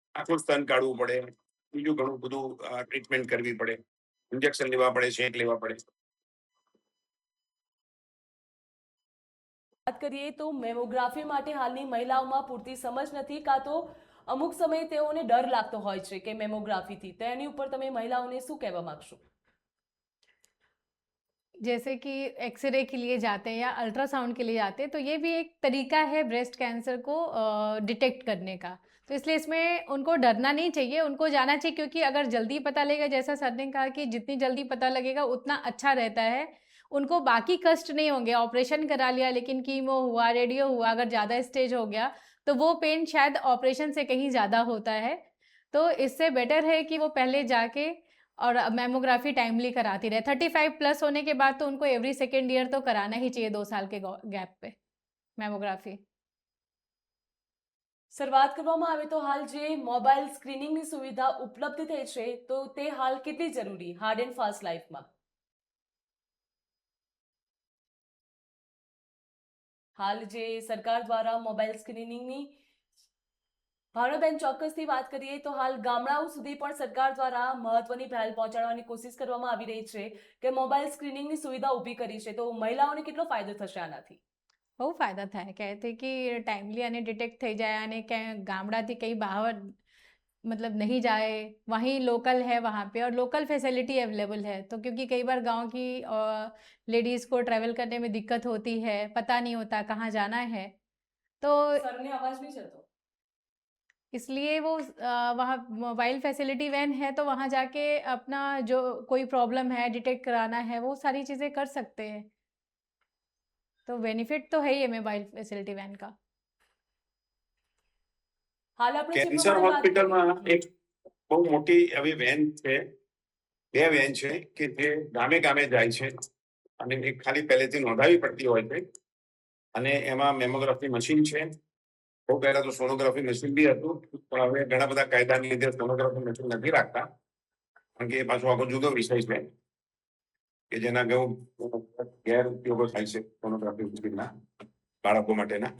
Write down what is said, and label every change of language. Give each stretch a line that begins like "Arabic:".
Gujarati: આખું સ્તન કાઢવું પડે, બીજું ઘણું બધું ટ્રીટમેન્ટ કરવી પડે, ઇન્જેક્શન લેવા પડે, શેક લેવા પડે. વાત કરીએ તો મેમોગ્રાફી માટે હાલની મહિલાઓમાં પૂરતી સમજ નથી, કાં તો અમુક સમયે તેઓને ડર લાગતો હોય છે કે મેમોગ્રાફીથી, તો એની ઉપર તમે મહિલાઓને શું કહેવા માંગશો?
Hindi: जैसे कि एक्सरे के लिए जाते हैं या अल्ट्रासाउंड के लिए जाते हैं, तो ये भी एक तरीका है ब्रेस्ट कैंसर को डिटेक्ट करने का। तो इसलिए इसमें उनको डरना नहीं चाहिए, उनको जाना चाहिए, क्योंकि अगर जल्दी पता लगेगा, जैसा सर ने कहा कि जितनी जल्दी पता लगेगा उतना अच्छा रहता है। उनको बाकी कष्ट नहीं होंगे। ऑपरेशन करा लिया लेकिन कीमो हुआ, रेडियो हुआ, अगर ज़्यादा स्टेज हो गया तो वो पेन शायद ऑपरेशन से कहीं ज़्यादा होता है। तो इससे बेटर है कि वो पहले जाके और मैमोग्राफी टाइमली कराती रहे। 35+ होने के बाद तो उनको एवरी सेकेंड ईयर तो कराना ही चाहिए, 2 साल के गैप पे मैमोग्राफी।
Gujarati: સર, વાત કરવામાં આવે તો હાલ જે મોબાઈલ સ્ક્રીનિંગની સુવિધા ઉપલબ્ધ થઈ છે તો તે હાલ કેટલી જરૂરી હાર્ડ એન્ડ ફાસ્ટ લાઈફમાં? હાલ જે સરકાર દ્વારા મોબાઈલ સ્ક્રીનિંગની, ભાવનાબેન, ચોક્કસથી વાત કરીએ તો હાલ ગામડાઓ સુધી પણ સરકાર દ્વારા મહત્વની પહેલ પહોંચાડવાની કોશિશ કરવામાં આવી રહી છે કે મોબાઈલ સ્ક્રીનિંગની સુવિધા ઊભી કરી છે, તો મહિલાઓને કેટલો ફાયદો થશે આનાથી? બહુ ફાયદા થાય. કહેતે કે ટાઈમલી આને ડિટેક્ટ થઈ જાય અને ક્યાંય ગામડાથી કहीं બહાર
Hindi: मतलब नहीं जाए, वहीं लोकल है वहाँ पे और लोकल फैसिलिटी अवेलेबल है। तो क्योंकि कई बार गांव की लेडीज़ को ट्रैवल करने में दिक्कत होती है, पता नहीं होता कहाँ जाना है, तो
Gujarati: સરને અવાજ નહીં ચલતો.
Hindi: इसलिए वो वहाँ मोबाइल फैसिलिटी वैन है, तो वहाँ जाके अपना जो कोई प्रॉब्लम है डिटेक्ट कराना है वो सारी चीज़ें कर सकते हैं। तो बेनिफिट तो है ही है मोबाइल फैसिलिटी वैन का।
Gujarati: હાલ આપણે જે કેન્સર પ્રમાણે વાત કરી, હોસ્પિટલમાં એક બહુ મોટી આવી વેન છે, 2 વેન છે કે જે ગામે ગામે જાય છે અને એક ખાલી પહેલેથી નોંધાવી પડતી હોય છે અને એમાં મેમોગ્રાફી મશીન છે. બહુ પહેલા તો સોનોગ્રાફી મશીન બી હતું, પણ હવે ઘણા બધા કાયદાની લીધે સોનોગ્રાફી મશીન નથી રાખતા, કારણ કે એ પાછો આખો જુદો વિષય છે કે જેના ગેરઉપયોગો થાય છે સોનોગ્રાફી મશીનના બાળકો માટેના.